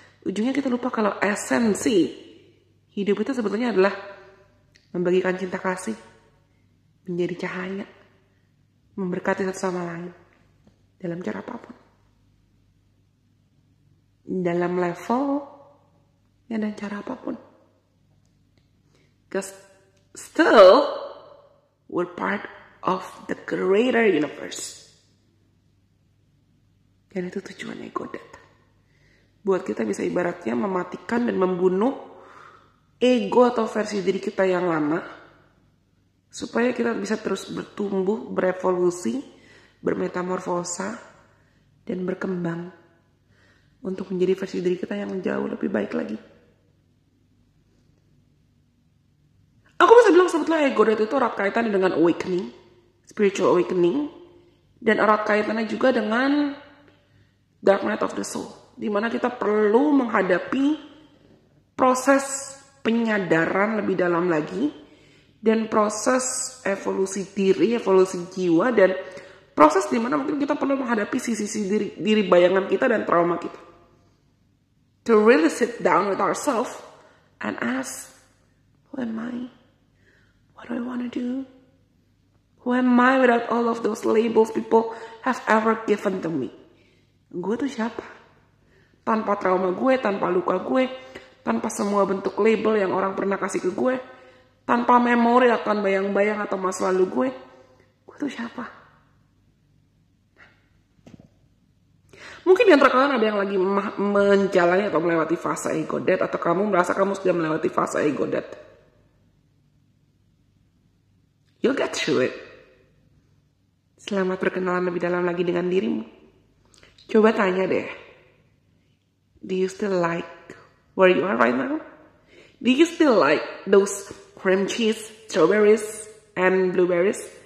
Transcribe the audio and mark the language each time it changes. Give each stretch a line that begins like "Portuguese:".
Indonesian: Ujungnya kita lupa kalau esensi hidup itu sebetulnya adalah membagikan cinta kasih, menjadi cahaya, memberkati satu sama lain dalam cara apapun, dalam level dan cara apapun.
English: Because still we're part of the greater universe.
Indonesian: Dan itu tujuan ego death. Buat kita bisa ibaratnya mematikan dan membunuh ego atau versi diri kita yang lama, supaya kita bisa terus bertumbuh, berevolusi, bermetamorfosa, dan berkembang untuk menjadi versi diri kita yang jauh lebih baik lagi. Aku bisa bilang sebetulnya ego death itu erat kaitannya dengan awakening, spiritual awakening, dan erat kaitannya juga dengan
English: dark night of the soul,
Indonesian: di mana kita perlu menghadapi proses penyadaran lebih dalam lagi, dan proses evolusi diri, evolusi jiwa, dan proses di mana mungkin kita perlu menghadapi sisi-sisi diri bayangan kita dan trauma kita.
English: To really sit down with ourselves and ask, who am I? What do I want to do? Who am I without all of those labels people have ever given to me?
Indonesian: Gue tuh siapa? Tanpa trauma gue, tanpa luka gue, tanpa semua bentuk label yang orang pernah kasih ke gue, tanpa memori akan bayang-bayang atau masa lalu gue tuh siapa? Mungkin di antara kalian ada yang lagi menjalani atau melewati fase ego death, atau kamu merasa kamu sudah melewati fase ego death.
English: You'll get through it.
Indonesian: Selamat berkenalan lebih dalam lagi dengan dirimu. Coba tanya deh,
English: do you still like where you are right now? Do you still like those cream cheese, strawberries, and blueberries?